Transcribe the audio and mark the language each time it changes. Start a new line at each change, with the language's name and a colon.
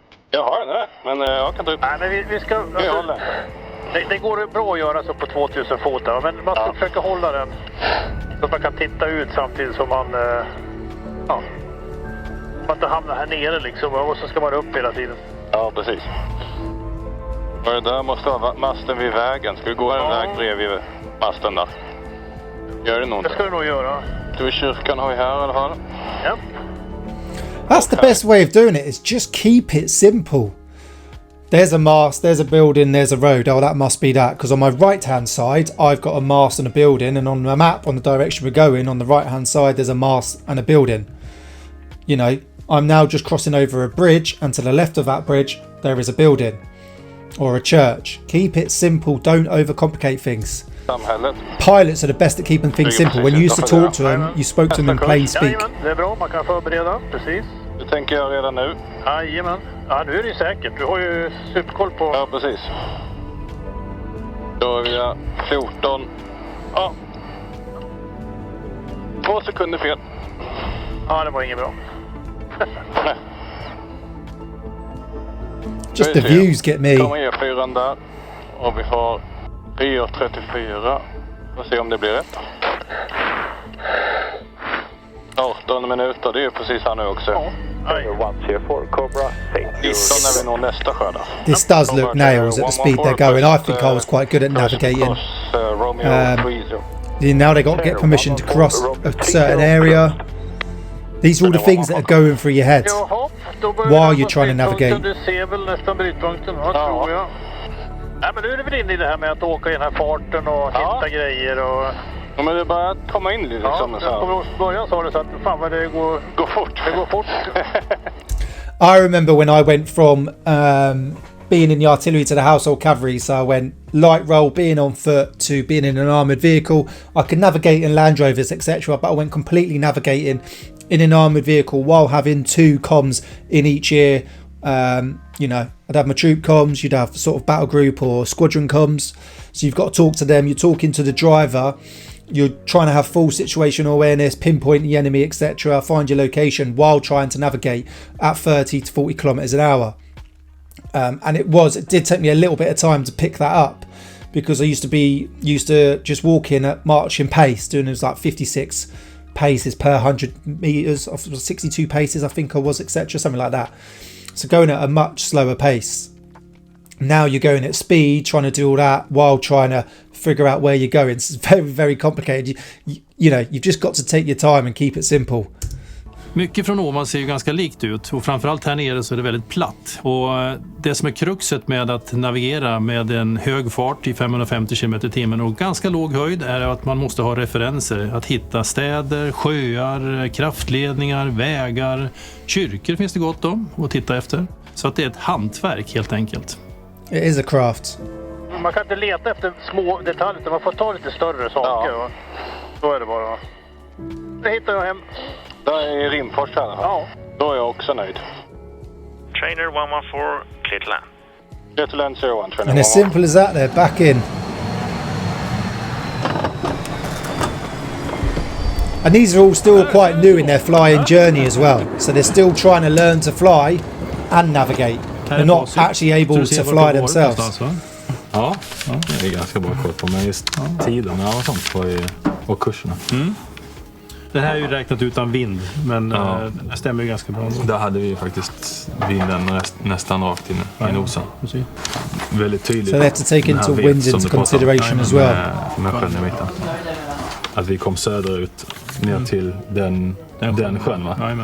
Swedish: Jag har den här, men jag kan ta upp. Nej, men vi ska... Det går bra att göra så på 2000 fot där, men man ska försöka hålla den så att man kan titta ut samtidigt som man... Ja. Man inte hamnar här nere liksom, och så ska man upp hela tiden. Ja, precis. Och det där måste vara masten vid vägen. Ska vi gå en väg bredvid masten där? Gör det nog inte? Det ska du nog göra. Kyrkan har vi här i alla fall. Ja.
English: That's the best way of doing it, is just keep it simple. There's a mast, there's a building, there's a road. Oh, that must be that. Because on my right-hand side, I've got a mast and a building. And on the map, on the direction we're going, on the right-hand side, there's a mast and a building. You know, I'm now just crossing over a bridge, and to the left of that bridge, there is a building or a church. Keep it simple. Don't overcomplicate things. Pilots are the best at keeping things simple. When you used to talk to them, you spoke to them in plain speak.
Swedish: Det är bra, man kan förbereda, precis. Det tänker jag redan nu. Jajamän. Ja, nu är det säkert. Du har ju superkoll på... Ja, precis. Då är vi 14. Ja. 2 sekunder fel. Ja, det var inget bra.
English: Just the views get me.
Swedish: Kommer E4 där. Och vi har E34. Får se om det blir rätt. 18 minuter, det är ju precis här nu också. Ja. 19 när vi når nästa skörda.
English: This does look nails at the speed they're going. I think I was quite good at navigating. Now they got to get permission to cross a certain area. These are all the things that are going through your head while you're trying to navigate.
Swedish: Du ser väl nästan brytpunkten, tror jag. Nej, men nu är det väl inne i det här med att åka i den här farten och hitta grejer och... Ja, men det är bara att komma in lite liksom. Ja, från början sa du så att fan vad det går fort. Det går fort.
English: I remember when I went from being in the artillery to the household cavalry, so I went light roll, being on foot, to being in an armoured vehicle. I could navigate in Land Rovers, etc., but I went completely navigating in an armoured vehicle while having 2 comms in each ear. You know, I'd have my troop comms, you'd have sort of battle group or squadron comms, so you've got to talk to them, you're talking to the driver, you're trying to have full situational awareness, pinpoint the enemy, etc., find your location while trying to navigate at 30 to 40 kilometers an hour. And it did take me a little bit of time to pick that up, because I used to just walking at marching pace, doing it was like 56 paces per 100 meters, 62 paces I think I was, etc., something like that. So going at a much slower pace. Now you're going at speed, trying to do all that while trying to figure out where you're going. It's very, very complicated. You know, you've just got to take your time and keep it simple.
Swedish: Mycket från ovan ser ju ganska likt ut, och framförallt här nere så är det väldigt platt. Och det som är kruxet med att navigera med en hög fart i 550 km/h och ganska låg höjd är att man måste ha referenser. Att hitta städer, sjöar, kraftledningar, vägar, kyrkor finns det gott om att titta efter. Så att det är ett hantverk helt enkelt.
English: It is a craft.
Swedish: Man kan inte leta efter små detaljer, utan man får ta lite större saker. Ja. Så är det bara. Det hittar jag hem. Där är Rimfors här. Ja. Då är jag också nöjd.
English: Trainer 114, clear to land. Clear to land 01, trainer. And as simple as that, they're back in. And these are all still quite new in their flying journey as well. So they're still trying to learn to fly and navigate. They're not actually able to fly themselves.
Swedish: Ja, det är ganska bra koll på, men just tiderna och sånt och kurserna. Det här är ju räknat utan vind, men det stämmer ju ganska bra. Där hade vi faktiskt vinden nästan rakt in i nosen. Väldigt tydligt.
English: So they have to take into wind into consideration as well.
Swedish: Med sjön i mitten. Att vi kom söderut ner till den sjön, va?